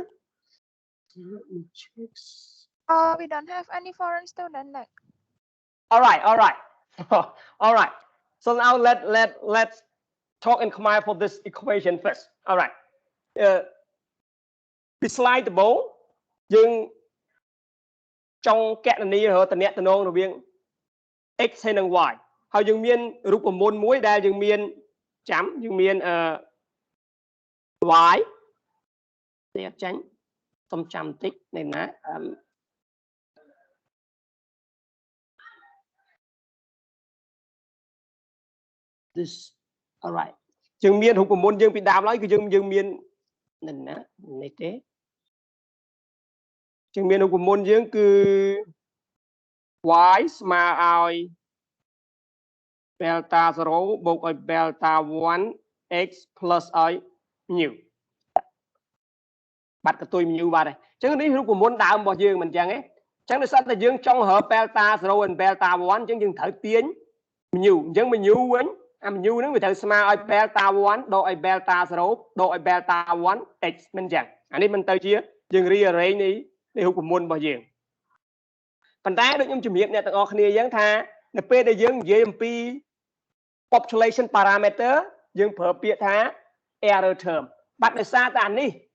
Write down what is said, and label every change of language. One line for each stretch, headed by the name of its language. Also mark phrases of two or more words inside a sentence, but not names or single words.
English: Let me check. We don't have any foreign student. Like. All right. All right. So now let's talk in Khmer for this equation first. All right. Slide the ball.
Khmer: យើងចង់កណនីរតំណែងរវាង x ហើយនិង y ហើយយើងមានរូបមន្តមួយដែលយើងមានចាំយើងមានy នេះអត់ចាញ់សុំចាំបន្តិចនៅណា
English: this all right
Khmer: យើងមានរូបមន្តយើងពីដើមឡើយគឺយើងមាននៅណានេះទេ យើងមានរូបមន្តយើងគឺ y ស្មើឲ្យ delta 0 បូកឲ្យ
English: delta 1 x plus
Khmer: ឲ្យ mu បាត់កតុយ mu បាទអញ្ចឹងនេះរូបម ន្តដើមរបស់យើងមិនអញ្ចឹងទេអញ្ចឹងដោយសារតែយើងចង់រក
English: delta 0 and delta 1
Khmer: អញ្ចឹងយើងត្រូវទាញ mu អញ្ចឹង mu វិញអា mu ហ្នឹងវាត្រូវស្មើឲ្យ delta 1 ដកឲ្យ delta 0 ដកឲ្យ delta 1 x មិនអញ្ចឹងអានេះមិនទៅជាយើង rearrange នៃរូបមន្តរបស់យើងប៉ុន្តែដូចខ្ញុំជំរាបអ្នកទាំងអស់គ្នាអញ្ចឹងថានៅពេលដែលយើងនិយាយអំពី
English: population parameter
Khmer: យើងប្រើពាក្យថា
English: error term
Khmer: បាត់ដោយសារតែអានេះ